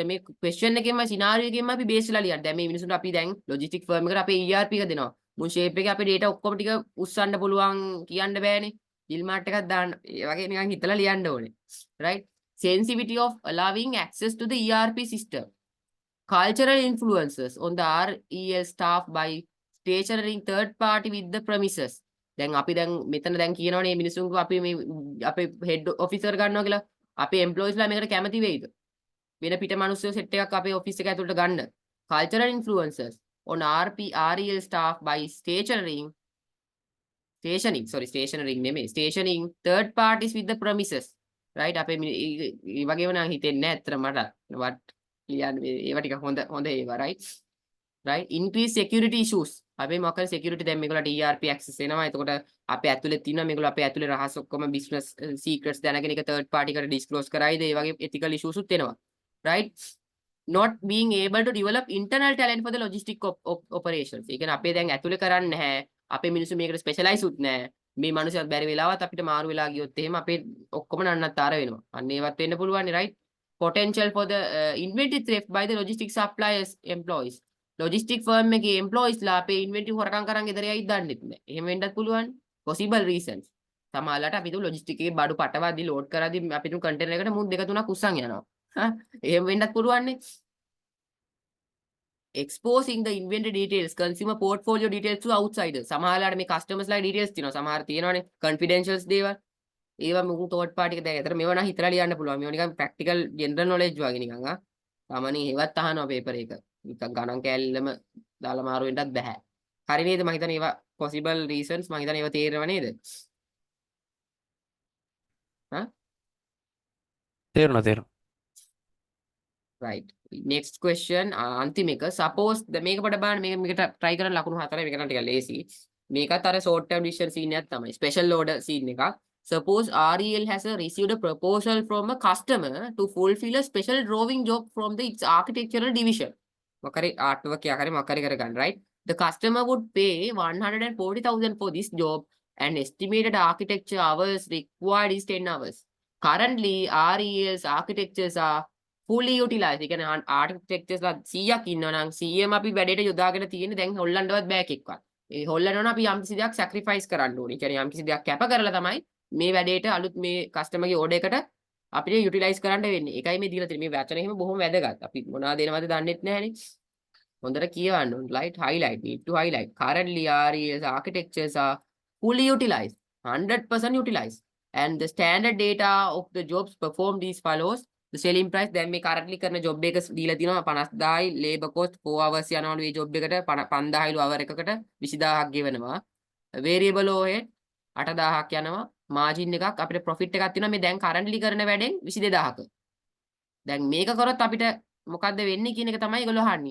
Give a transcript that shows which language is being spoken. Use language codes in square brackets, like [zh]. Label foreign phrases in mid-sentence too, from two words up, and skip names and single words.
[si] මේ question එකෙන්ම scenario එකෙන්ම අපි base වෙලා ලියන්න. දැන් මේ මිනිස්සුන්ට අපි දැන් [en] logistic firm [si] එකට අපේ ERP එක දෙනවා. මුන් shape එකේ අපේ data ඔක්කොම ටික උස්සන්න පුළුවන් කියන්න බෑනේ. [en] fill mark [si] එකක් දාන්න. ඒ වගේ නිකන් හිතලා ලියන්න ඕනේ. [en] Right? Sensitivity of allowing access to the ERP system. Cultural influences on the REL staff by stationing third party with the premises. [si] දැන් අපි දැන් මෙතන දැන් කියනවනේ මේ මිනිස්සුන්ව අපි මේ අපේ [en] head officer [si] ගන්නවා කියලා අපේ එම්ප්ලොයිස්ලා මේකට කැමති වෙයිද? වෙන පිට මිනිස්සු සෙට් එකක් අපේ ඔෆිස් එක ඇතුළට ගන්න. [en] Cultural influences on REL staff by stationing third parties with the premises. Right? [si] අපේ මේ වගේම නම් හිතෙන්නේ නැහැ අතර මට. වත් ලියන්න ඒවා ටික හොඳ ඒවා, [en] right? Right? Increase security issues. [si] අපි මොකද security දැන් මේගොල්ලන්ට [en] ERP access [si] එනවා. එතකොට අපේ ඇතුලේ තියෙනවා මේගොල්ලෝ අපේ ඇතුලේ රහස් ඔක්කොම [en] business secrets [si] දැනගෙන ඒක [en] third party [si] එකට disclose කරයිද? ඒ වගේ [en] ethical issues [si] උත් එනවා. [en] Right? Not being able to develop internal talent for the logistic operations. [si] ඒ කියන්නේ අපේ දැන් ඇතුලේ කරන්නේ නැහැ. අපේ මිනිස්සු මේකට specialize උත් නැහැ. මේ මිනිස්සුත් බැරි වෙලාවත් අපිට මාරු වෙලා ගියොත් එහෙම අපේ ඔක්කොම නන්නත්තර වෙනවා. අන්න ඒවත් වෙන්න පුළුවන් right? [en] Potential for the inventory theft by the logistics suppliers employees. Logistic firm [si] එකේ employees ලා අපේ inventory හොරකම් කරන් ගෙදර යයිද දන්නෙත් නැහැ. එහෙම වෙන්නත් පුළුවන්. [en] Possible reasons. [si] සමහරවිට අපි තු logistic එකේ බඩු පටවද්දි load කරද්දි අපි තු container එකට මුන් දෙක තුනක් උස්සන් යනවා. එහෙම වෙන්නත් පුළුවන් නේ. [en] Exposing the inventory details, consumer portfolio details to outsiders. [si] සමහරවිට මේ customers ලා details තියෙනවා. සමහර තියෙනවානේ confidentials දේවල්. ඒවා මුකුත් [en] third party [si] එක දැන් ඒතර මේවා නම් හිතලා ලියන්න පුළුවන්. මේවා නිකන් [en] practical general knowledge [si] වගේ නිකන් සාමාන්‍යයෙන් ඒවත් අහනවා පේපර් එක. නිකන් ගණන් කෑල්ලම දාලා මාරු වෙන්නත් බෑ. හරි නේද? මම හිතන්නේ ඒවා [en] possible reasons [si] මම හිතන්නේ ඒවා තේරෙනව නේද? හා? තේරුණා. Right. [en] Next question [si] අන්තිම එක suppose මේක පොඩ බලන්න මේකට try කරන්න ලකුණු 4 මේක නම් ටිකක් ලේසි. මේකත් අර [en] short term decision scene [si] එකක් තමයි. [en] special order scene [si] එකක්. [en] Suppose REL has received a proposal from a customer to fulfill a special drawing job from its architectural division. [si] මොකරි artwork එකක් හරි මොකරි කරගන්න right. [en] The customer would pay 140,000 for this job and estimated architecture hours required is 10 hours. Currently REL's architectures are fully utilized. [si] ඒ කියන්නේ architectures ලා 100ක් ඉන්නවා නම් 100ම අපි වැඩේට යොදාගෙන තියෙන්නේ දැන් හොල්ලන්නවත් බෑ එකෙක්වත්. ඒ හොල්ලනවා නම් අපි යම්කිසි දෙයක් sacrifice කරන්න ඕනේ. ඒ කියන්නේ යම්කිසි දෙයක් කැප කරලා තමයි මේ වැඩේට අලුත් මේ customer ගේ order එකට අපිට utilize කරන්න වෙන්නේ. ඒකයි මේ දීලා තියෙන්නේ. මේ වචන එහෙම බොහොම වැදගත්. අපි මොනවද දෙනවද දන්නෙත් නැහැනේ. හොඳට කියවන්න ඕනේ. [en] Light highlight need to highlight. Currently RES architectures are fully utilized. 100% utilized. And the standard data of the jobs performed is follows. The selling price [si] දැන් මේ currently කරන job එක දීලා තියෙනවා 50000යි [en] labor cost 4 hours [si] යනවලු මේ job එකට 5000යිලු hour එකකට 20000ක් ගෙවනවා. [en] variable overhead [si] 8000ක් යනවා. margin එකක් අපිට profit එකක් තියෙනවා මේ දැන් currently කරන වැඩෙන් 22000ක. දැන් මේක කරොත් අපිට මොකද්ද වෙන්නේ කියන එක තමයි ඒගොල්ලෝ අහන්නේ.